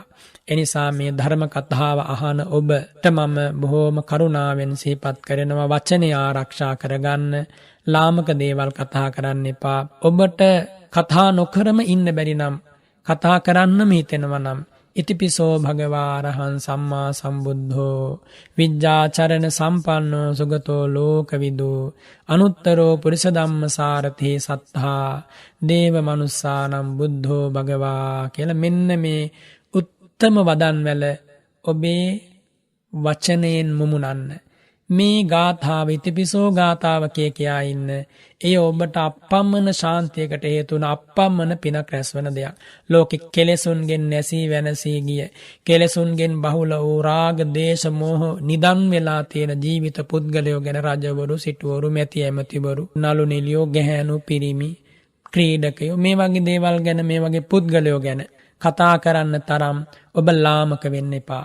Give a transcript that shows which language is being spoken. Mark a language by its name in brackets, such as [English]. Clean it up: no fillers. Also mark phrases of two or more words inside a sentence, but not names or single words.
[Sinhala] එනිසා මේ ධර්ම කතාව අහන ඔබට මම බොහෝම කරුණාවෙන් සිහිපත් කරනවා, වචනේ ආරක්ෂා කරගන්න. ලාමක දේවල් කතා කරන්න එපා. ඔබට කතා නොකරම ඉන්න බැරි නම් කතා කරන්නම හිතෙනවා නම් [Pali] ඉතිපිසෝ භගවා අරහං සම්මා සම්බුද්ධෝ විජ්ජාචරණ සම්පන්නෝ සුගතෝ ලෝකවිදු අනුත්තරෝ පුරිස ධම්මසාරථී සත්තා දේව මනුස්සානම් බුද්ධෝ භගවා [Sinhala] කියලා මෙන්න මේ උත්තම වදන්වල ඔබේ වචනයෙන් මුමුණන්න. මේ ගාථාව ඉතිපිසෝ ගාථාව කියා ඉන්න. එය ඔබට අප්පම්මන ශාන්තියකට හේතු වන අප්පම්මන පිනක් රැස්වන දෙයක්. ලෝකෙ කෙලෙසුන්ගෙන් නැසී වෙනසී ගිය, කෙලෙසුන්ගෙන් බහුල වූ රාග, දේශ, මෝහ නිදන් වෙලා තියෙන ජීවිත පුද්ගලයෝ ගැන රජවරු, සිටුවරු, මැති ඇමතිවරු, නළු නිළියෝ, ගැහැණු, පිරිමි, ක්‍රීඩකයෝ මේ වගේ දේවල් ගැන, මේ වගේ පුද්ගලයෝ ගැන කතා කරන්න තරම් ඔබ ලාමක වෙන්න එපා.